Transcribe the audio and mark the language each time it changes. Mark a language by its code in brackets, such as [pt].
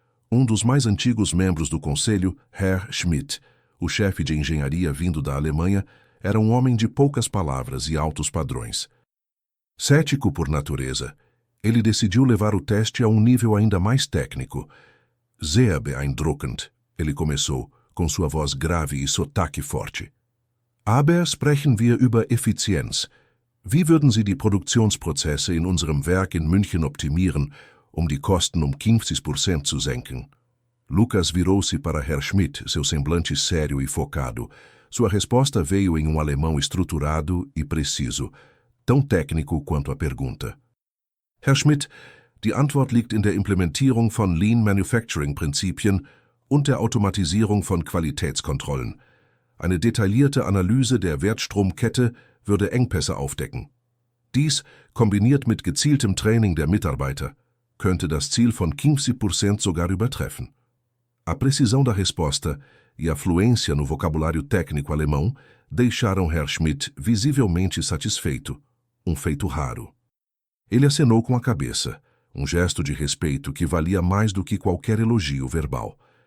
[pt] Um dos mais antigos membros do conselho, Herr Schmidt, o chefe de engenharia vindo da Alemanha, era um homem de poucas palavras e altos padrões. Cético por natureza, ele decidiu levar o teste a um nível ainda mais técnico. [de] Sehr beeindruckend, [pt] ele começou, com sua voz grave e sotaque forte. [de] Aber sprechen wir über Effizienz. Wie würden Sie die Produktionsprozesse in unserem Werk in München optimieren, die Kosten 15% zu senken? [pt] Lucas virou-se para Herr Schmidt, seu semblante sério e focado. Sua resposta veio em alemão estruturado e preciso, tão técnico quanto a pergunta. [de] Herr Schmidt, die Antwort liegt in der Implementierung von Lean Manufacturing-Prinzipien und der Automatisierung von Qualitätskontrollen. Eine detaillierte Analyse der Wertstromkette würde Engpässe aufdecken. Dies, kombiniert mit gezieltem Training der Mitarbeiter, könnte das Ziel von 15% sogar übertreffen. [pt] A precisão da resposta e a fluência no vocabulário técnico alemão deixaram Herr Schmidt visivelmente satisfeito, feito raro. Ele acenou com a cabeça, gesto de respeito que valia mais do que qualquer elogio verbal.